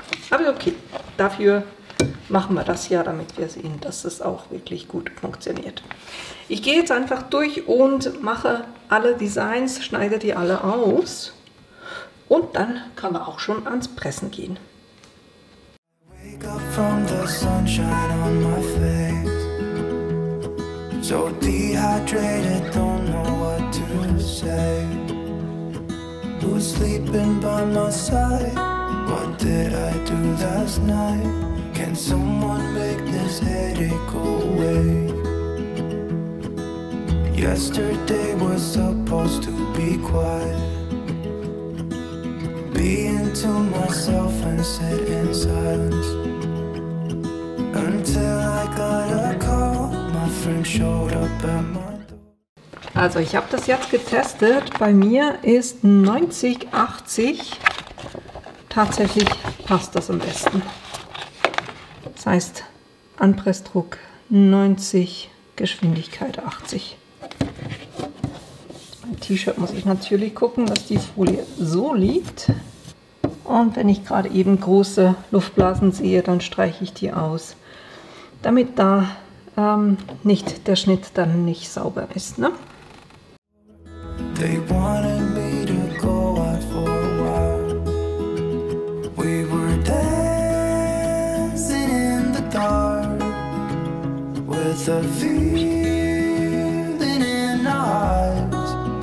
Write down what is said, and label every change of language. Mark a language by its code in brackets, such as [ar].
[de] Aber okay, dafür machen wir das ja, damit wir sehen, dass es auch wirklich gut funktioniert. Ich gehe jetzt einfach durch und mache alle Designs, schneide die alle aus und dann können wir auch schon ans Pressen gehen. [en] Wake up from the sunshine on my face. So dehydrated, don't know what to say. Who's sleeping by my side? What did I do last night? Can someone make this headache go away? Yesterday was supposed to be quiet. Being to myself and sit in silence. Until I got a call, my friend showed up at my door. [de] Also ich habe das jetzt getestet. Bei mir ist 90/80. Tatsächlich passt das am besten. Das heißt, Anpressdruck 90, Geschwindigkeit 80. Beim T-Shirt muss ich natürlich gucken, dass die Folie so liegt. Und wenn ich gerade eben große Luftblasen sehe, dann streiche ich die aus, damit da nicht der Schnitt dann nicht sauber ist. Ne? [en] They wanted me to go out for a while. We were dancing in the dark with a feeling in our eyes.